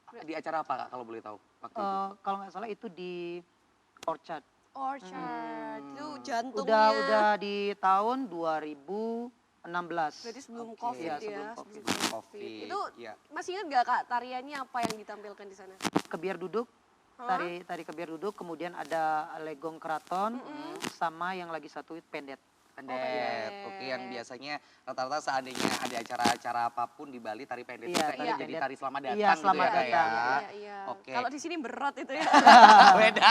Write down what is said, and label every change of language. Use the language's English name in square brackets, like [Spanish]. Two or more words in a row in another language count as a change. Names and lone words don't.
[Indonesian] Di acara apa Kak kalau boleh tahu waktu itu? Kalau nggak salah itu di Orchard. Orchard, itu jantungnya. Udah di tahun 2016. Berarti sebelum Oke, COVID iya, ya. sebelum COVID. Sebelum COVID, Itu iya. masih ingat gak Kak tariannya apa yang ditampilkan di sana? Kebiar duduk, tari kebiar duduk, kemudian ada legong keraton, sama yang lagi satu itu pendet. Pendet, oke yang biasanya rata-rata seandainya ada acara-acara apapun di Bali tari pendet itu Iya, kayaknya tari jadi pendet. tari selamat datang Iya, selamat gitu ya Kak datang. ya. Iya. Oke. Kalau di sini berat itu ya. Beda.